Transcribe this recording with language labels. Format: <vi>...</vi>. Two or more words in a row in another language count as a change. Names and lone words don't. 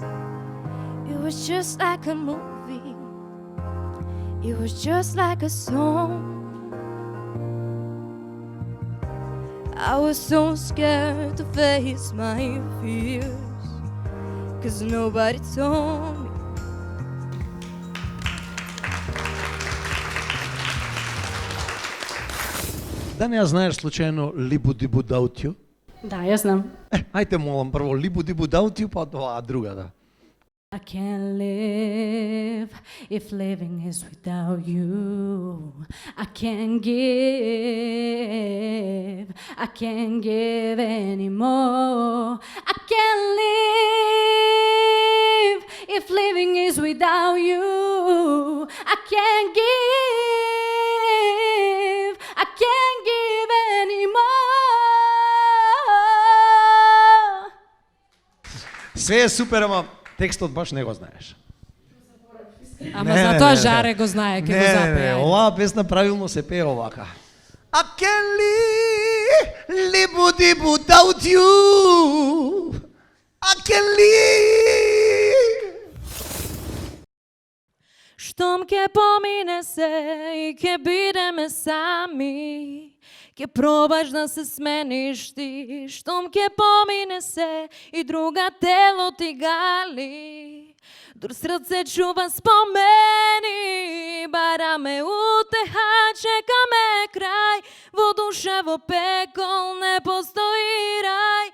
<en>It was just like a movie. It was just like a song. I was so scared to face my fears, 'cause nobody told me.</en> <mk>Да не ја знаеш случајно Либу Дибу Даутју? Да, ја знам. Ајте молам прво Либу Дибу Даутју, па тоа друга, да.</mk> <en>I can't live if living is without you. I can't give anymore. I can't live if living is without you. I can't give anymore.</en> <mk>Све е супер, ама текстот баш не го знаеш. Ама за тоа Жаре го знае, ќе го запее. Оваа песна правилно се пее овака.</mk> <en>I can live Dibu without you. I can live.</en> <mk>Штом ќе помине се и ќе бидеме сами, ќе пробаш да се смениш ти. Штом ќе помине се и друга тело ти гали, дур срце чува спомени, бараме утеха, чекаме крај, во душа во пекол не постои рај.</mk>